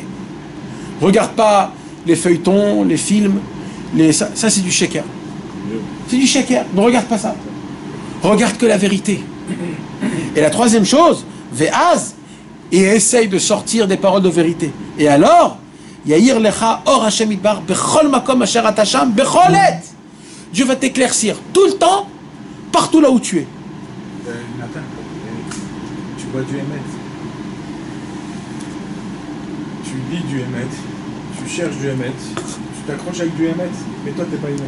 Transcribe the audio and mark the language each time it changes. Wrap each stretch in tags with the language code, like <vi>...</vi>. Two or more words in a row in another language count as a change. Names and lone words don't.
<fr>Regarde pas les feuilletons, les films, ça c'est du Sheker. C'est du Sheker, ne regarde pas ça. Regarde que la vérité. Et la troisième chose, ve'az, et essaye de sortir des paroles de vérité. Et alors,</fr> <he>יאיר לך אור השם תמיד בכל מקום אשר אתה שם בכל עת.</he> <fr>Dieu va t'éclaircir tout le temps, partout là où tu es. Nathan, tu vois du Hémet. Tu lis du Hémet. Tu cherches du Hémet. Tu t'accroches avec du Hémet. Mais toi, t'es pas Hémet.</fr>